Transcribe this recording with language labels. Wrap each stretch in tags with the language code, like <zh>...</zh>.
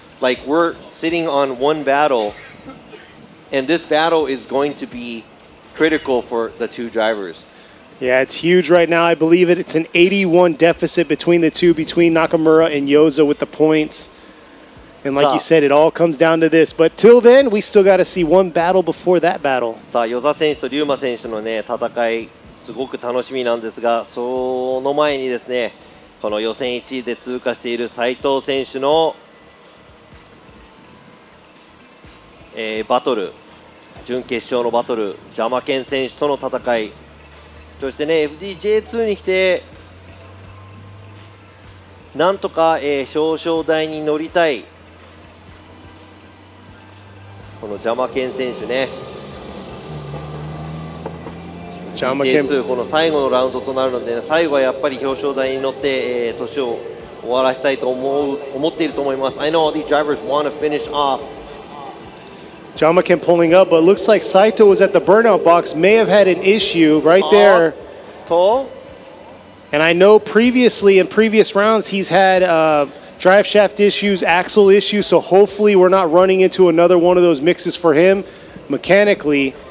<en>Like, we're sitting on one battle, and this battle is going to be critical for the two drivers. Yeah, it's huge right now. I believe it's an 81 deficit between the two, between Nakamura and Yoza with the points. And like you said, it all comes down to this. But till then, we still got to see one battle before that battle.</en> <ja>さあ、Yoza選手とRyuma選手のね、戦い、すごく楽しみなんですが、その前にですね、この予選1位で通過しているSaito選手の、バトル、準決勝のバトル、Jyamaken選手との戦い、そしてね、FDJ2 に来て、なんとか、表彰台に乗りたい、このJyamaken選手ね。 FDJ2 この最後のラウンドとなるので、最後はやっぱり表彰台に乗って、年を終わらせたいと思っていると思います。</ja> <en>I know all these drivers want to finish off. Jyamaken pulling up, but it looks like Saito was at the burnout box, may have had an issue right there. And I know previously in previous rounds he's had drive shaft issues, axle issues, so hopefully we're not running into another one of those mixes for him mechanically.</en>